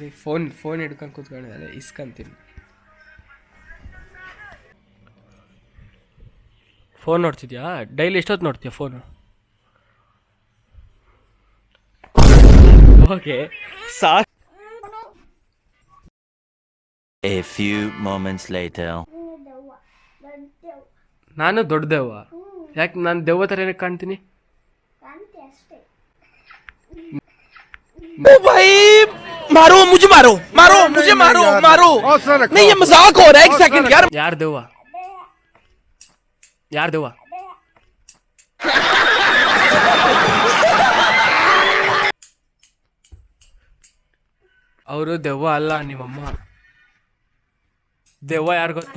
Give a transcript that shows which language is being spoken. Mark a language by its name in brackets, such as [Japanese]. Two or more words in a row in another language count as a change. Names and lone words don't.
[Kannada] ಫೋನ್ ಹಿಡ್ಕೊಂಡು ಕೂತ್ಕೊಂಡಿದ್ದಾರೆ, ಇಸ್ಕೊಂತೀನಿ. ಫೋನ್ ನೋಡ್ತಿದ್ಯಾ? ಡೈಲಿ ಎಷ್ಟೊತ್ತು ನೋಡ್ತೀಯ ಫೋನು? ಓಕೆ ಸಾಕು. [English] A few moments later. [Kannada] ನಾನು ದೊಡ್ಡ ದೆವ್ವ? ಯಾಕೆ ನಾನು ದೆವ್ವ ಥರ ಏನಕ್ಕೆ ಕಾಣ್ತೀನಿ? [Hindi] ओ भाई मारो मुझे, मारो मारो मुझे, मारो मारो नहीं, ये मजाक हो रहा है. एक सेकंड यार. [Kannada] ಯಾರು ದೆವ್ವ? ಯಾರು ದೆವ್ವ? ಅವರು ದೆವ್ವ ಅಲ್ಲ, ನಿಮ್ಮಮ್ಮ ದೆವ್ವ. ಯಾರು ಗೊತ್ತಾ?